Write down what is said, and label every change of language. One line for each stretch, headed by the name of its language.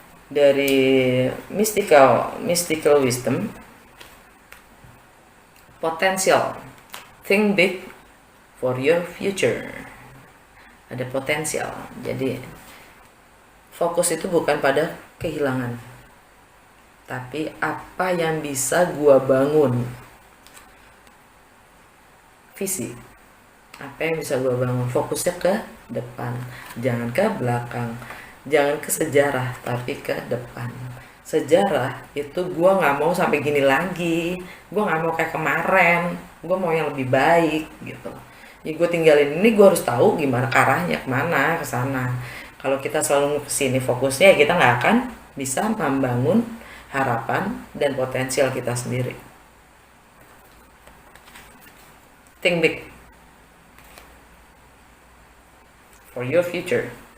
English: Dari mystical wisdom, potential, think big for your future.
Indonesian: Ada potensial. Jadi fokus itu bukan pada kehilangan, tapi apa yang bisa gua bangun. Visi, apa yang bisa gua bangun. Fokusnya ke depan, jangan ke belakang, jangan ke sejarah, tapi ke depan. Sejarah itu gue nggak mau sampai gini lagi, gue nggak mau kayak kemarin, gue mau yang lebih baik gitu. Ya gue tinggalin ini, gue harus tahu gimana arahnya, kemana, ke sana. Kalau kita selalu kesini fokusnya, ya kita nggak akan bisa membangun harapan dan potensial kita sendiri.
English: Think big for your future.